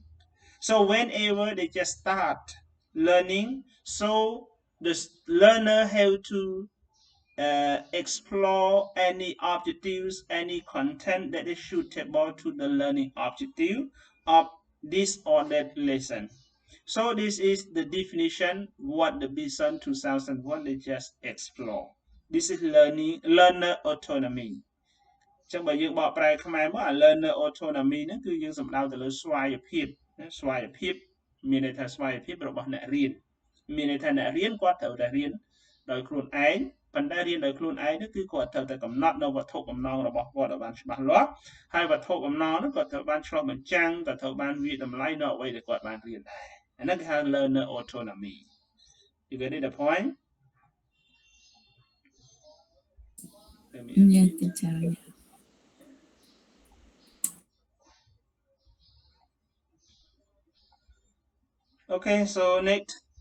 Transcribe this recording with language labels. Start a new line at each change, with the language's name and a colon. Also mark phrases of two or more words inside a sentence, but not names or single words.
English: So whenever they just start learning, so the learner have to explore any objectives, any content that is suitable to the learning objective of this or that lesson. So this is the definition what the Bison 2001 they just explore. This is learner autonomy.
Khmer: ចឹងបើយើងបកប្រែខ្មែរមកអា
English: learner autonomy
Khmer: ហ្នឹងគឺយើងសំដៅទៅលើស្វ័យភាពស្វ័យភាពមានន័យថាស្វ័យភាពរបស់អ្នករៀនមានន័យថាអ្នករៀនគាត់ត្រូវតែរៀនដោយខ្លួនឯងប៉ុន្តែរៀនដោយខ្លួនឯងនោះគឺគាត់ត្រូវតែកំណត់នៅវត្ថុបំណងរបស់គាត់ឲ្យបានច្បាស់លាស់ហើយវត្ថុបំណងនោះគាត់ត្រូវបានឆ្លុះបញ្ចាំងក៏ត្រូវបានវាតម្លៃនៅអ្វីដែលគាត់បានរៀនដែរអាហ្នឹងគេហៅ
English: learner autonomy. You get the point? Yeah, teacher. Okay, so next.